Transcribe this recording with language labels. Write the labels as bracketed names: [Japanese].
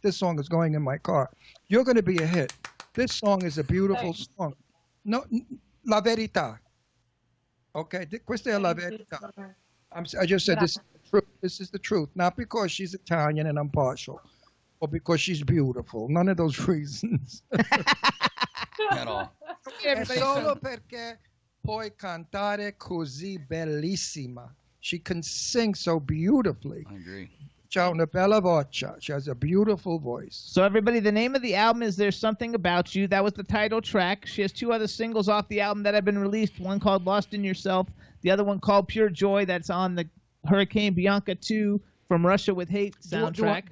[English] This song is going in my car. You're going to be a hit. This song is a beautiful song. [Italian] No, La Verità. Okay, questa è la verità. [English] I just said this is the truth. This is the truth. Not because she's Italian and I'm partial, or because she's beautiful. None of those reasons. At all. [Italian] È solo perché puoi cantare così bellissima. [English] She can sing so beautifully. I agree. [Italian] C'ha una bella voce. [English] She has a beautiful voice. So everybody, the name of the album is There's Something About You. That was the title track. She has 2 other singles off the album that have been released. One called Lost in Yourself. The other one called Pure Joy. That's on the Hurricane Bianca 2 From Russia with Hate soundtrack.